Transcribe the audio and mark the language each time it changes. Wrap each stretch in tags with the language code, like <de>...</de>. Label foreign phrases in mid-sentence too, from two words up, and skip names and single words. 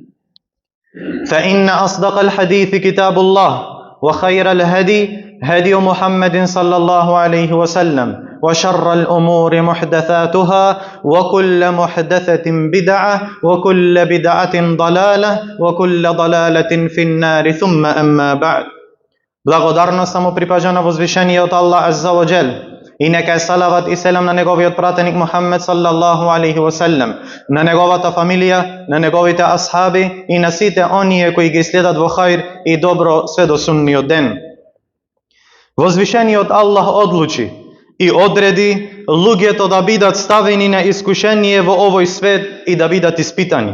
<ar>فإن أصدق الحديث كتاب الله، وخير الهدي هدي محمد صلى الله عليه وسلم، وشر الأمور محدثاتها وكل محدثة بدعة وكل بدعة ضلالة وكل ضلالة في النار ثم أما بعد.</ar> <mk>Благодарно само припажа на возвишениот Аллах</mk> <ar>عز وجل,</ar> <mk>и нека е салават и селам на неговиот пратеник Мухаммед</mk> <ar>صلى الله عليه وسلم,</ar> <mk>на неговата фамилија, на неговите асхаби и на сите оние кои ги следат во хаир и добро све до сунниот ден. Возвишениот Аллах одлучи и одреди луѓето да бидат ставени на искушение во овој свет и да бидат испитани.</mk>